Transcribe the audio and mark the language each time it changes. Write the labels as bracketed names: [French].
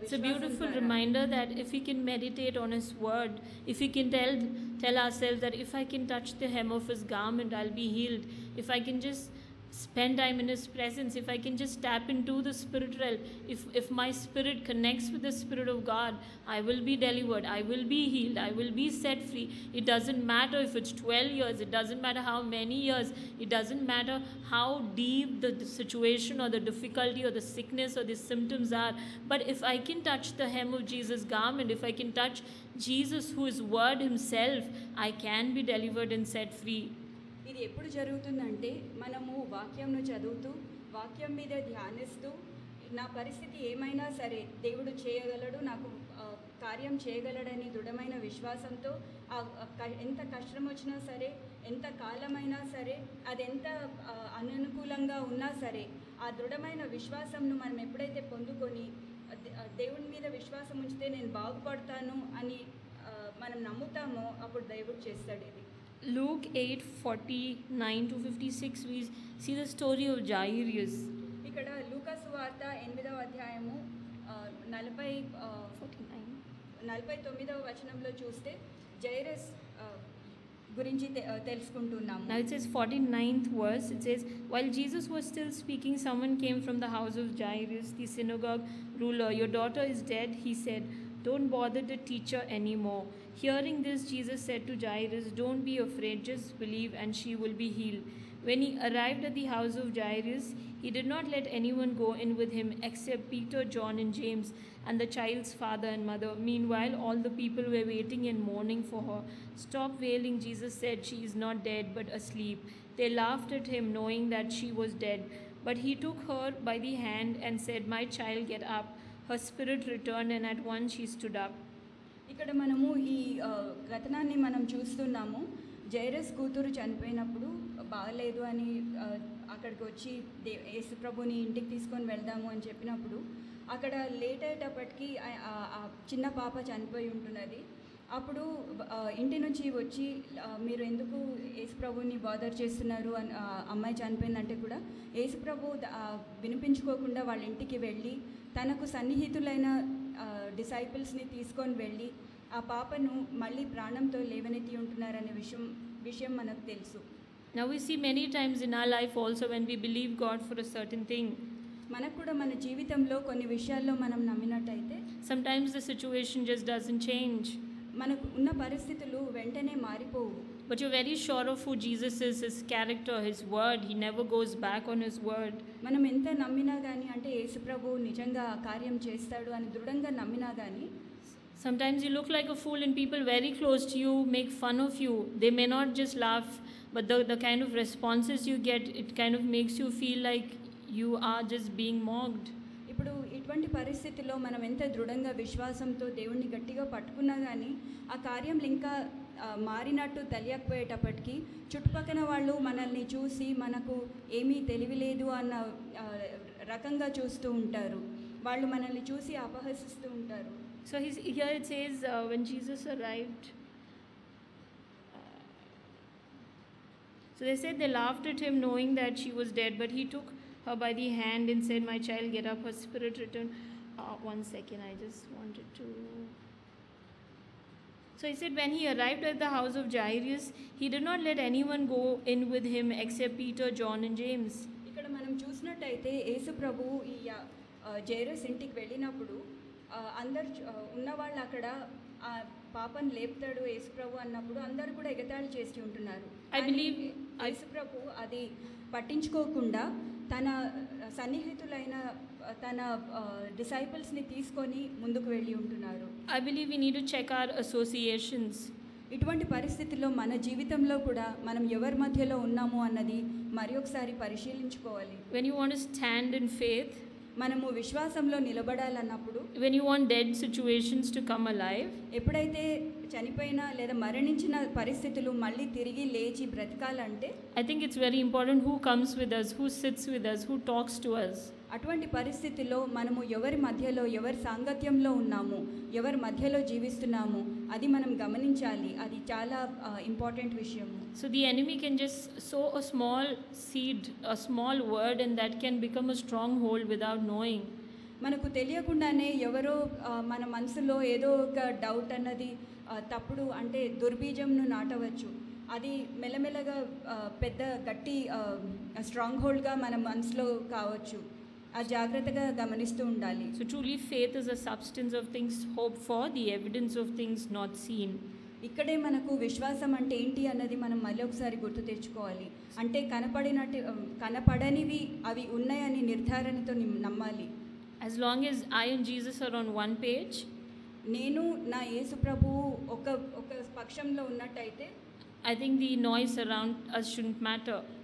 [English] It's a beautiful reminder that if we can meditate on His word, if we can tell ourselves that if I can touch the hem of His garment, I'll be healed. If I can just spend time in His presence, if I can just tap into the spirit realm, if my spirit connects with the Spirit of God, I will be delivered, I will be healed, I will be set free. It doesn't matter if it's 12 years, it doesn't matter how many years, it doesn't matter how deep the situation or the difficulty or the sickness or the symptoms are. But if I can touch the hem of Jesus' garment, if I can touch Jesus, who is Word Himself, I can be delivered and set free. [Telugu] ఇది ఎప్పుడు జరుగుతుందంటే మనము వాక్యంను చదువుతూ వాక్యం మీద ధ్యానిస్తూ నా పరిస్థితి ఏమైనా సరే దేవుడు చేయగలడు, నాకు కార్యం చేయగలడని దృఢమైన విశ్వాసంతో ఎంత కష్టం వచ్చినా సరే, ఎంత కాలమైనా సరే, అది ఎంత అననుకూలంగా ఉన్నా సరే, ఆ దృఢమైన విశ్వాసంను మనం ఎప్పుడైతే పొందుకొని దేవుని మీద విశ్వాసం ఉంచితే నేను బాగుపడతాను అని మనం నమ్ముతామో అప్పుడు దేవుడు చేస్తాడు. ఇది [English] Luke 8:49 to 56, we see the story of Jairus. [Telugu] ఇక్కడ లూకా సువార్త 8వ అధ్యాయము 49వ వచనంలో చూస్తే జైరస్ గురించి తెలుసుకుంటున్నాము. [English] Now it says 49th verse, it says, while Jesus was still speaking, someone came from the house of Jairus, the synagogue ruler. Your daughter is dead, he said. Don't bother the teacher anymore. Hearing this, Jesus said to Jairus, don't be afraid, just believe and she will be healed. When he arrived at the house of Jairus, he did not let anyone go in with him except Peter, John and James and the child's father and mother. Meanwhile, all the people were waiting and mourning for her. Stop wailing, Jesus said, she is not dead but asleep. They laughed at him, knowing that she was dead. But he took her by the hand and said, my child, get up. Her spirit returned and at once she stood up. [Telugu] ఇక్కడ మనము ఈ కథనాన్ని మనం చూస్తున్నాము. Jairus కూతురు చనిపోయినప్పుడు బాగలేదు అని అక్కడికి వచ్చి యేసు ప్రభుని ఇంటికి తీసుకొని వెళ్దాము అని చెప్పినప్పుడు అక్కడ లేట్ అయ్యేటప్పటికి చిన్న పాప చనిపోయి ఉంటున్నది. అప్పుడు ఇంటి నుంచి వచ్చి మీరు ఎందుకు యేసు ప్రభుని బాదర్ చేస్తున్నారు అని అమ్మాయి చనిపోయిందంటే కూడా యేసు ప్రభు వినిపించుకోకుండా వాళ్ళ ఇంటికి వెళ్ళి తనకు సన్నిహితులైన డిసైపుల్స్ని తీసుకొని వెళ్ళి ఆ పాపను మళ్ళీ ప్రాణంతో లేవనెత్తి ఉంటున్నారనే విషయం మనకు తెలుసు. [English] Now we see many times in our life also when we believe God for a certain thing. [Telugu] మనకు కూడా మన జీవితంలో కొన్ని విషయాల్లో మనం నమ్మినట్టయితే [English] sometimes the situation just doesn't change. [Telugu] మనకు ఉన్న పరిస్థితులు వెంటనే మారిపోవు. [English] But you're very sure of who Jesus is, His character, His word. He never goes back on His word. [Telugu] మనం ఎంత నమ్మినా కానీ అంటే యేసు ప్రభువు నిజంగా కార్యం చేస్తాడు అని దృఢంగా నమ్మినా కానీ [English] sometimes you look like a fool and people very close to you make fun of you. They may not just laugh, but the kind of responses you get, it kind of makes you feel like you are just being mocked. [Telugu] ఇప్పుడు ఇటువంటి పరిస్థితుల్లో మనం ఎంత దృఢంగా విశ్వాసంతో దేవుణ్ణి గట్టిగా పట్టుకున్నా కానీ ఆ కార్యంలో ఇంకా మారినట్టు తెలియకపోయేటప్పటికీ చుట్టుపక్కల వాళ్ళు మనల్ని చూసి మనకు ఏమీ తెలియలేదు అన్న రకంగా చూస్తూ ఉంటారు. వాళ్ళు మనల్ని చూసి అపహసిస్తూ ఉంటారు. [English] So here it says when Jesus arrived, so they said they laughed at him knowing that she was dead, but he took her by the hand and said, my child, get up. Her spirit returned. One second, I just wanted to. So he said when he arrived at the house of Jairus, he did not let anyone go in with him except Peter, John and James. [Telugu] ఇక్కడ మనం చూసినట్టయితే యేసు ప్రభువు ఈ Jairus ఇంటికి వెళ్ళినప్పుడు అందరు ఉన్నవాళ్ళు అక్కడ ఆ పాపను లేపుతాడు యేసు ప్రభు అన్నప్పుడు అందరూ కూడా ఎగతాళి చేసి ఉంటున్నారు. [English] I believe [Telugu] యేసు ప్రభు అది పట్టించుకోకుండా తన సన్నిహితులైన తన డిసైపుల్స్ని తీసుకొని ముందుకు వెళ్ళి ఉంటున్నారు. [English] I believe we need to check our associations. [Telugu] ఇటువంటి పరిస్థితుల్లో మన జీవితంలో కూడా మనం ఎవరి మధ్యలో ఉన్నాము అన్నది మరి ఒకసారి పరిశీలించుకోవాలి. [English] When you want to stand in faith, [Telugu] మనము విశ్వాసంలో నిలబడాలన్నప్పుడు [English] when you want dead situations to come alive, [Telugu] ఎప్పుడైతే చనిపోయిన లేదా మరణించిన పరిస్థితులు మళ్ళీ తిరిగి లేచి బ్రతకాలంటే [English] I think it's very important who comes with us, who sits with us, who talks to us. [Telugu] అటువంటి పరిస్థితిలో మనము ఎవరి మధ్యలో, ఎవరి సాంగత్యంలో ఉన్నాము, ఎవరి మధ్యలో జీవిస్తున్నాము, అది మనం గమనించాలి. అది చాలా ఇంపార్టెంట్ విషయము. [English] So the enemy can just sow a small seed, a small word, and that can become a stronghold without knowing. [Telugu] మనకు తెలియకుండానే ఎవరో మన మనసులో ఏదో ఒక డౌట్ అన్నది తప్పుడు అంటే దుర్బీజంను నాటవచ్చు. అది మెల్లమెల్లగా పెద్ద గట్టి స్ట్రాంగ్ హోల్డ్గా మన మనసులో కావచ్చు. ఆ జాగ్రత్తగా గమనిస్తూ ఉండాలి. [English] So truly faith is a substance of things hoped for, the evidence of things not seen. [Telugu] ఇక్కడే మనకు విశ్వాసం అంటే ఏంటి అన్నది మనం మళ్ళీ ఒకసారి గుర్తు తెచ్చుకోవాలి. అంటే కనపడనివి అవి ఉన్నాయని నిర్ధారణతో నమ్మాలి. [English] As long as I and Jesus are on one page, [Telugu] నేను నా యేసు ప్రభువు ఒక పక్షంలో ఉన్నట్టయితే, [English] I think the noise around us shouldn't matter.